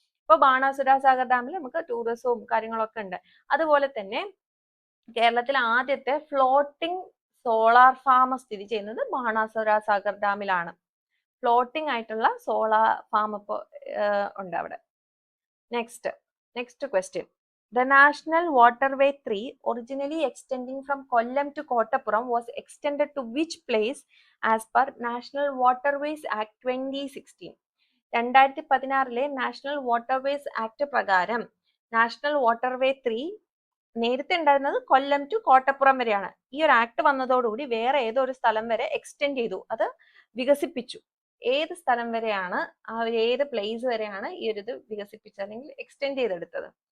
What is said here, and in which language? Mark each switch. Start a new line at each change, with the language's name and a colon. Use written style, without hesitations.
Malayalam: ഇപ്പൊ ബാണാസുര സാഗർ ഡാമിൽ നമുക്ക് ടൂറിസവും കാര്യങ്ങളൊക്കെ ഉണ്ട്. അതുപോലെ തന്നെ കേരളത്തിൽ ആദ്യത്തെ ഫ്ലോട്ടിംഗ് സോളാർ ഫാം സ്ഥിതി ചെയ്യുന്നത് ബാണാസുര സാഗർ ഡാമിലാണ്. ഫ്ലോട്ടിംഗ് ആയിട്ടുള്ള സോളാർ ഫാം ഇപ്പോൾ ഉണ്ട് അവിടെ.
English: Next question. The National Waterway 3, originally extending from Kollam to Kottappuram, was extended to which place as per National Waterways Act 2016?
Malayalam: 2016 national waterways act പ്രകാരം നാഷണൽ വാട്ടർവേ 3 നേരത്തെ ഉണ്ടായിരുന്നത് കൊല്ലം to Kottappuram വരെയാണ്. ഈ ഒരു ആക്ട് വന്നതോടുകൂടി വേറെ ഏതോ ഒരു സ്ഥലം വരെ എക്സ്റ്റെൻഡ് ചെയ്തു, അത് വികസിപ്പിച്ചു. ഏത് സ്ഥലം വരെയാണ്, ഏത് പ്ലേസ് വരെയാണ് ഈ ഒരു ഇത് വികസിപ്പിച്ചത് അല്ലെങ്കിൽ എക്സ്റ്റെൻഡ് ചെയ്തെടുത്തത്?